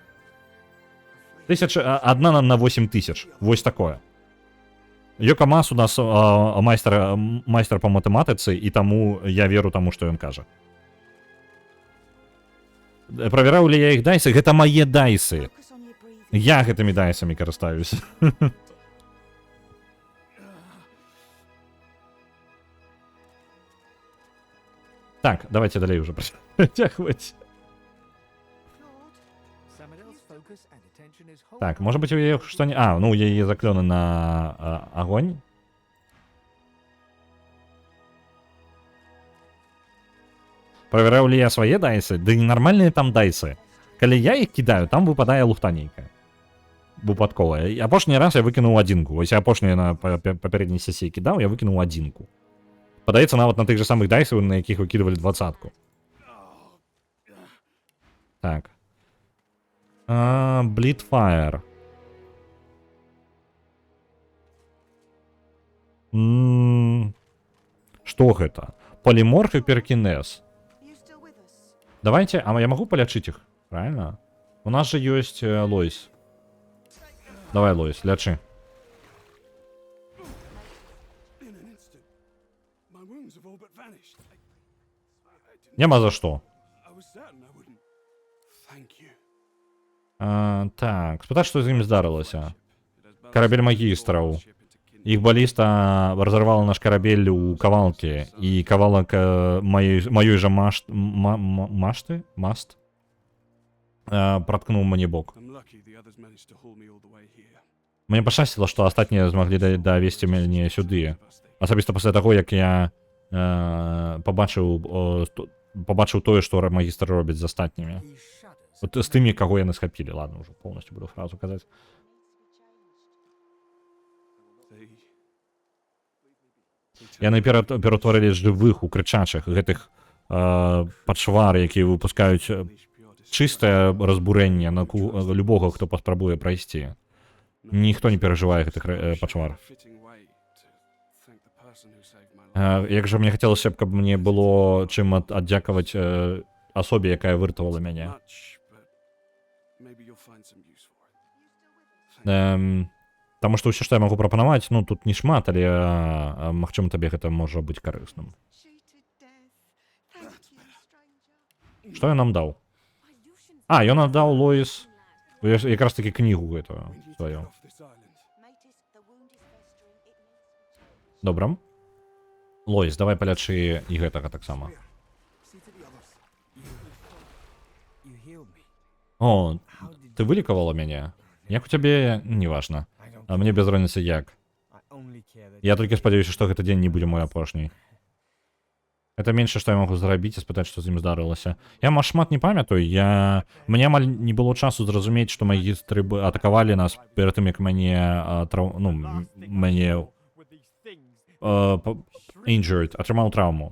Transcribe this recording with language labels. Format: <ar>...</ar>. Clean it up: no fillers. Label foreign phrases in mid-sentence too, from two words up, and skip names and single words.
<be>1 на 8000. Вось такое. Йокамас у нас майстер по матэматыцы, і таму я веру таму, што ён кажа. Правяраў ли я іх дайсы? Гэта мае дайсы.</be> <en>Focus on your breathing.</en> <be>Я гэтымі дайсамі карыстаюся. Так, давайте далей уже працягваць.</be> <en>Samadel's focus and attention is wholly</en> <ru>Так, может быть,</ru> <be>у яе што не... А, ну, у яе заклёны на агонь. Правяраў ли я свае дайсы? Да ненармальныя там дайсы. Калі я іх кідаю, там выпадае лухта нейкая. Выпадковая. І апошні раз я выкінуў 1. Вось я апошні на папярэдняй сесіі кідаў, я выкінуў 1. Падаецца нават на тых же самых дайсах, на якіх выкідывалі 20-ку. Так. Bleedfire. Што гэта? Поліморф і перкінез.</be> <en>You still with us?</en> <ru>Давайте, а я могу полечить их? Правильно? У нас же есть Лоис. Давай, Лоис, лечи.</ru> <en>In an instant, my wounds have all but vanished.</en> <ru>Нема за что.</ru> <en>I was certain I wouldn't. Thank you.</en> <be>Так, спытай, что з ім здарылася. Карабель магістраў. Іх баліста разорвала наш карабель у кавалкі, і кавалак маёй жа маст праткнуў мне бок.</be> <en>I'm lucky the others managed to haul me all the way here.</en> <be>Мне пашчасціла, што астатнія змаглі давесці мяне сюды. Асабіста пасля таго, як я пабачыў тое, што магістр робіць з астатнімі.</be> <en>he shudders.</en> <be>Вот з тымі, каго яны схапілі.</be> <ru>Ладно, уже полностью буду фразу казаць.</ru> <be>Яны ператварылі жывых у крычачых, гэтых пачвар, якія выпускаюць чыстае разбурэнне на любога, хто паспрабуе прайсці. Ніхто не перажывае гэтых пачвар. Як жа мне хацелася б, каб мне было чым аддзякаваць асобе, якая выратавала мяне. Таму што ўсё, што я магу прапанаваць, ну тут не шмат, але магчыма табе гэта можа быць карысным.</be> <en>Cheated death. Thank you, stranger.</en> <be>Што ён нам даў? А, ён аддаў Лоис якраз таки кнігу гэтую сваю.</be> <en>Matis, the wound is festering. It needs...</en> <be>Добра. Лоис, давай палячы і гэтага таксама.</be> <en>See to the others. You healed me.</en> <be>О, ты вылікавала мяне? Як у цябе, неважна. А мне без розніцы як.</be> <en>I only care that</en> <be>Я толькі спадзяюся, што гэты дзень не будзе мой апошні.</be> <ru>Это меньше,</ru> <be>што я магу зрабіць і спытаць, што з ім здарылася. Я шмат не памятаю, мне амаль не было часу зразумець, што магістры атакавалі нас перад тым, як мяне injured, атрымаў траўму.</be>